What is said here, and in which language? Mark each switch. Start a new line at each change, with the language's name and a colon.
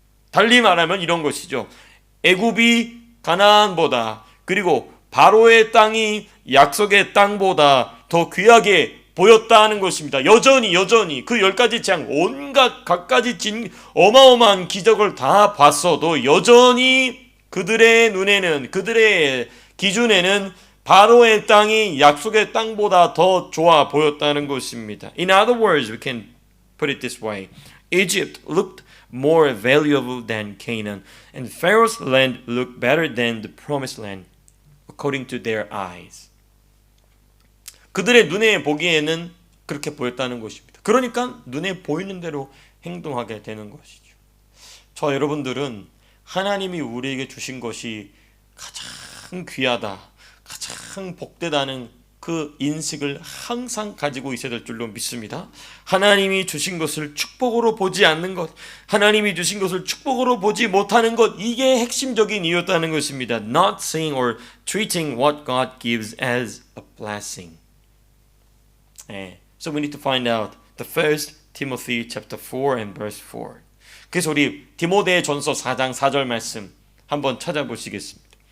Korean: 달리 말하면 이런 것이죠. 애굽이 가나안보다 그리고 바로의 땅이 약속의 땅보다 더 귀하게 보였다는 것입니다. 여전히 그 10가지 재앙 온갖 갖가지 어마어마한 기적을 다 봤어도 여전히 그들의 눈에는 그들의 기준에는 바로의 땅이 약속의 땅보다 더 좋아 보였다는 것입니다.
English: In other words, we can put it this way. Egypt looked more valuable than Canaan, and Pharaoh's land looked better than the promised land, according to their eyes.
Korean: 그들의 눈에 보기에는 그렇게 보였다는 것입니다. 그러니까 눈에 보이는 대로 행동하게 되는 것이죠. 저 여러분들은 하나님이 우리에게 주신 것이 가장 귀하다, 가장 복되다는 그 인식을 항상 가지고 있어야 될 줄로 믿습니다. 하나님이 주신 것을 축복으로 보지 않는 것, 하나님이 주신 것을 축복으로 보지 못하는 것, 이게 핵심적인 이유였다는 것입니다.
English: Not seeing or treating what God gives as a blessing. So we need to find out the first Timothy chapter 4 and verse 4.
Korean: 그래서 우리 디모데 전서 4장 4절 말씀 한번 찾아보시겠습니다.